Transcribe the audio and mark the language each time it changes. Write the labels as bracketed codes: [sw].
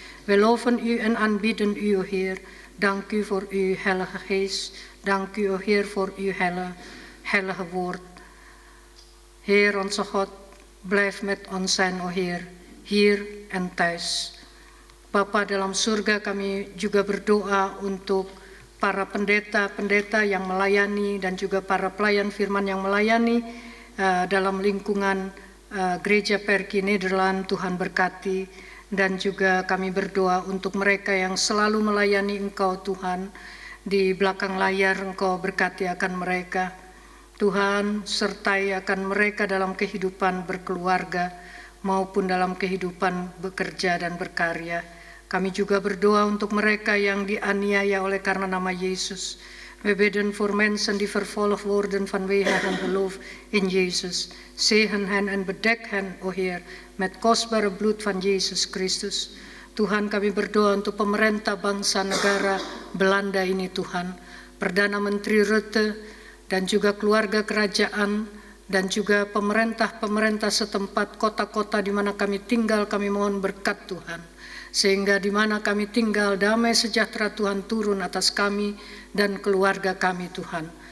[nl] We loven U en aanbidden U, o Heer. Dank U voor Uw Heilige Geest. Dank U, o Heer, voor Uw heilige woord. Heer, onze God, blijf met ons zijn, o Heer, hier en thuis. [id] Bapa dalam surga, kami juga berdoa untuk para pendeta-pendeta yang melayani dan juga para pelayan firman yang melayani dalam lingkungan Gereja Perki Nederland. Tuhan berkati, dan juga kami berdoa untuk mereka yang selalu melayani Engkau Tuhan. Di belakang layar Engkau berkati akan mereka. Tuhan sertai akan mereka dalam kehidupan berkeluarga maupun dalam kehidupan bekerja dan berkarya. Kami juga berdoa untuk mereka yang dianiaya oleh karena nama Yesus. [nl] We bidden voor mensen die vervolgd worden vanwege hun geloof in Jezus. Zegen hen en bedek hen, o Heer, met kostbare bloed van Yesus Christus. [id] Tuhan, kami berdoa untuk pemerintah bangsa negara Belanda ini Tuhan. Perdana Menteri Rutte dan juga keluarga kerajaan dan juga pemerintah-pemerintah setempat, kota-kota di mana kami tinggal, kami mohon berkat Tuhan. Sehingga di mana kami tinggal, damai sejahtera Tuhan turun atas kami dan keluarga kami Tuhan.